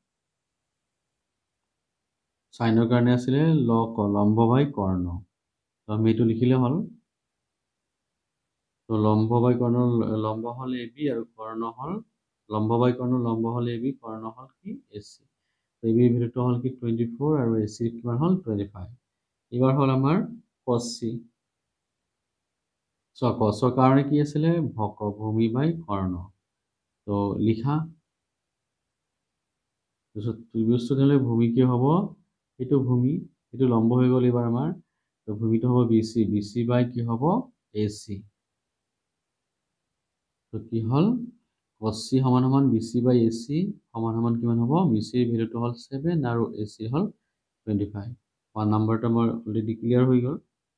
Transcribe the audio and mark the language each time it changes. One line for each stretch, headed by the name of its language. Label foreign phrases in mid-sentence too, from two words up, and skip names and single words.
Assamese: সাইনৰ কাৰণে আছিল লম্ব বাই কৰ্ণ তো আমি এইটো লিখিলে হল তো লম্ব বাই কর্ণ লম্ব হল AB আৰু কর্ণ হল লম্ব বাই কর্ণ লম্ব হল AB কর্ণ হল কি AC তো AB এর ভ্যালুটো হল কি 24 আৰু AC এর কিমান হল 25 এবাৰ হল আমাৰ cos C সো cos এর কারণে কি আছিল ভক ভূমি বাই কর্ণ তো লিখা তো ত্রিভুজটো হলে ভূমি কি হ'ব এটো ভূমি এটো লম্ব হৈ গল এবাৰ আমাৰ তো ভূমিটো হ'ব BC BC বাই কি হ'ব AC তো কি হল cos C সমান সমান BC বাই AC সমান সমান কিমান হ'ব BC এর ভ্যালুটো হল 7 আৰু AC হল 25 1 নাম্বাৰটো আমাৰ
English: already clear
Assamese: হৈ গল